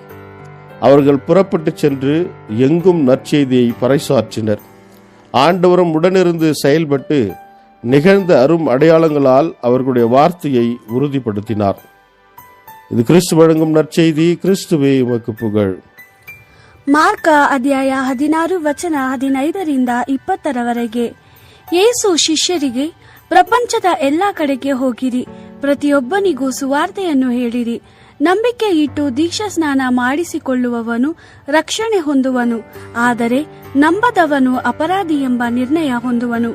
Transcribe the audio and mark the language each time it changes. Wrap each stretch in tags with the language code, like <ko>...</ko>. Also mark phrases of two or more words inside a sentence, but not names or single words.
<ta>அவர்கள் புறப்பட்டு சென்று எங்கும் நற்செய்தியை பறைசாற்றினர். ஆண்டவரும் உடனிருந்து செயல்பட்டு நிகழ்ந்த அரும் அடையாளங்களால் அவர்களுடைய வார்த்தையை உறுதிப்படுத்தினார். இது கிறிஸ்து வழங்கும் நற்செய்தி. கிறிஸ்துவே உமக்கு புகழ்.</ta> <kn>ಮಾರ್ಕ ಅಧ್ಯಾಯ 16 ವಚನ 15-20 ಯೇಸು ಶಿಷ್ಯರಿಗೆ, ಪ್ರಪಂಚದ ಎಲ್ಲಾ ಕಡೆಗೆ ಹೋಗಿರಿ, ಪ್ರತಿಯೊಬ್ಬನಿಗೂ ಸುವಾರ್ತೆಯನ್ನು ಹೇಳಿರಿ. ನಂಬಿಕೆ ಇಟ್ಟು ದೀಕ್ಷಾ ಸ್ನಾನ ಮಾಡಿಸಿಕೊಳ್ಳುವವನು ರಕ್ಷಣೆ ಹೊಂದುವನು, ಆದರೆ ನಂಬದವನು ಅಪರಾಧಿ ಎಂಬ ನಿರ್ಣಯ ಹೊಂದುವನು.</kn>